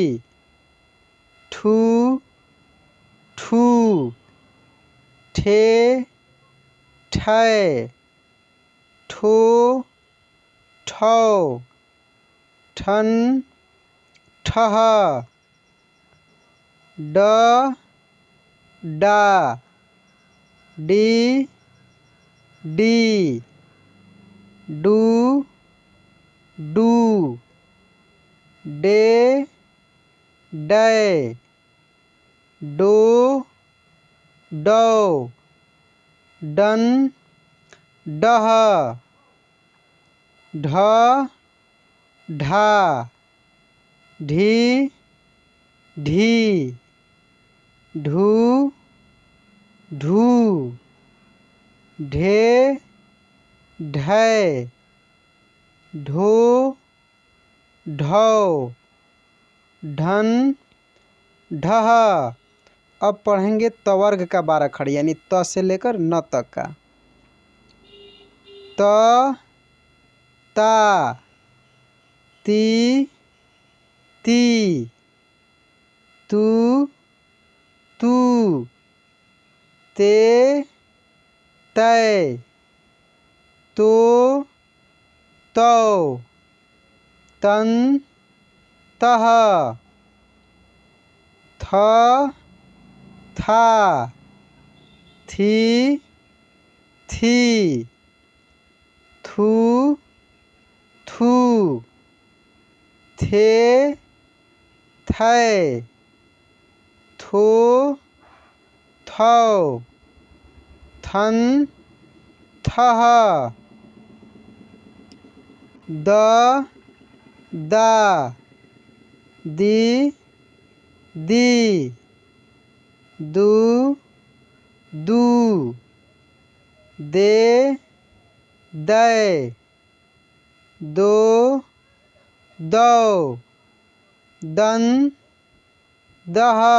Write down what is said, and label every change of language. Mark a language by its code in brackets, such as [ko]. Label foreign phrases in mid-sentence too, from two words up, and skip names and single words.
[hi] ठू ठू ठे ठै ठो ठौ ठन ठह ड डा डी डी डू डू डे डै, डो डौ, डन डह, ढ ढा, ढी ढी, ढू ढू, ढे ढै, ढो ढौ, ढन ढह। अब पढ़ेंगे तवर्ग का 12 खड़ी यानी त से लेकर न तक का। त ता, ती ती, तू तू, ते तै, तो तौ, तन तह, थ था, थी थी, थू थू, थे थै, थो थौ, थन थह, द दा, दी दी, दू दू, दे दै, दो दौ, दन दह,